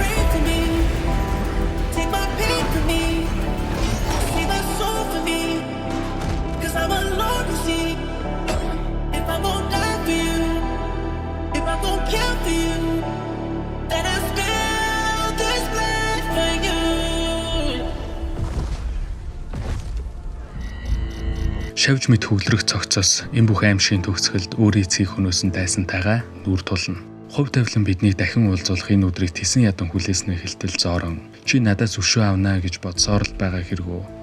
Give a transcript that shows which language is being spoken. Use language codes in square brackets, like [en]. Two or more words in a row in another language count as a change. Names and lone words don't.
[en] Pray for me, take my pain for me, save my soul for me, 'cause I'm alone to see. If I'm gonna die for you, if I'm gonna kill for you, then I spill this blood for you. [mn] Шавж мэд хөвлөрөх цогцос энэ бүх аимшигын төгсгөлд өөрийн эцгийг хөнөөсөн дайсантайгаа нүүр тулна. Хувь тавилан биднийг дахин уулзуулах энэ өдрийг тэсэн ядан хүлээснэ хэлтэл зорон. Чи надаас өшөө авнаа гэж бодсоор л байгаа хэрэгөө.